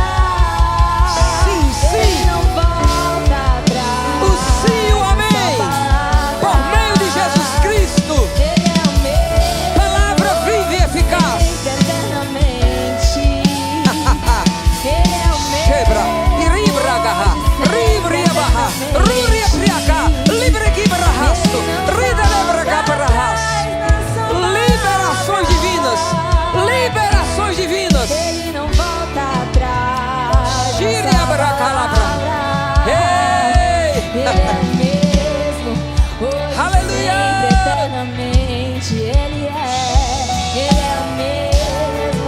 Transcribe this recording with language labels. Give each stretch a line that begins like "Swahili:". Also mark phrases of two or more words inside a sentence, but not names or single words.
Portuguese: Sim, sim. Ele não volta atrás. O sim, o amém. Por meio de Jesus Cristo. Ele é o mesmo. Palavra viva e eficaz. Eternamente. Ele é o mesmo. Shebra, iribragaha, ribriabaha, ruriapriaka, libregibrahasto, ridelebragabrahas. Liberações divinas, liberações divinas. Ele não volta atrás. Shiriabracalabra. Ei! Ele é o mesmo. Hoje, Aleluia. sempre, eternamente. Ele é o mesmo.